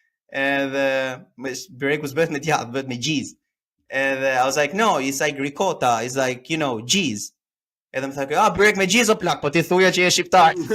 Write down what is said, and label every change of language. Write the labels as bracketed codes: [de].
[sq] Edhe byreku s'bëhet me djathë, bëhet me gjiz. [en] And I was like, no, it's like ricotta, it's like, cheese. [sq] Edhe më tha, byrek me gjiz o plak, po ti thuja që je shqiptar.